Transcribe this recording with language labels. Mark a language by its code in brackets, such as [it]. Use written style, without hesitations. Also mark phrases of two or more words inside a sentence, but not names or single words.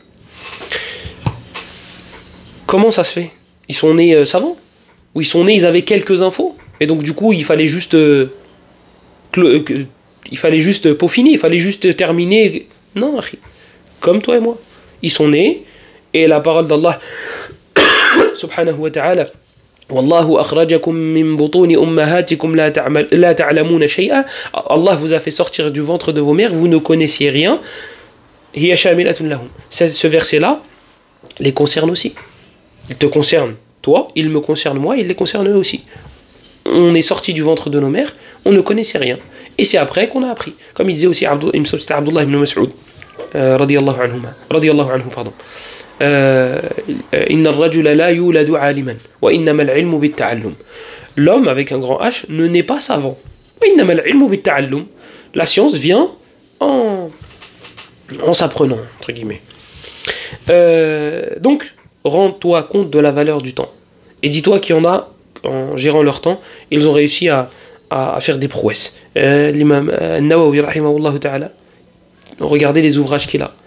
[fr] Comment ça se fait? Ils sont nés savants? Ou ils avaient quelques infos, et donc du coup il fallait juste peaufiner, il fallait juste terminer. Non, comme toi et moi, ils sont nés, et la parole d'Allah [ar] سبحانه وتعالى والله أخرجكم من بطون أمهاتكم لا تعلمون شيئا. [fr] Allah vous a fait sortir du ventre de vos mères, vous ne connaissiez rien. [ar] هي شاملة لهم. [fr] Ce verset-là les concerne aussi. Il te concerne toi, il me concerne moi, il les concerne eux aussi. On est sorti du ventre de nos mères, on ne connaissait rien. Et c'est après qu'on a appris. Comme il disait aussi, il me semble que c'était Abdullah ibn Mas'ud, [ar] رضي الله عنه, [fr] pardon. [ar] إن الرجل لا يولد عالما وإنما العلم بالتعلم. [fr] L'homme avec un grand H ne naît pas savant. [ar] وإنما العلم بالتعلم. [fr] La science vient en s'apprenant, entre guillemets. Donc, rends-toi compte de la valeur du temps. Et dis-toi qu'il y en a, en gérant leur temps, ils ont réussi à faire des prouesses. L'imam Nawawi, [ar] رحمه الله تعالى, [fr] regardez les ouvrages qu'il a.